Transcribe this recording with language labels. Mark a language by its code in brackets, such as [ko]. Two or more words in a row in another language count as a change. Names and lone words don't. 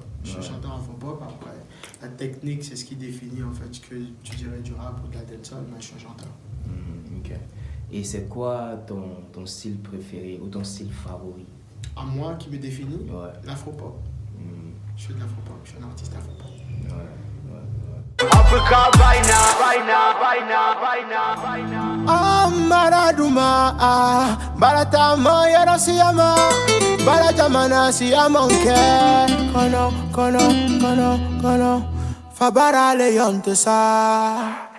[fr] Je suis un chanteur afro-pop. Après, la technique, c'est ce qui définit en fait ce que tu dirais du rap ou de la dancehall, mais je suis un chanteur. Ok. Et c'est quoi ton style préféré ou ton style favori? À moi, qui me définit, Ouais. l'afro-pop. Je suis de l'afro-pop, je suis un artiste afro-pop. Africa Maraduma Balatama Yara Siyama Balatamana Siyamanke Kono Fabara Leonte Sa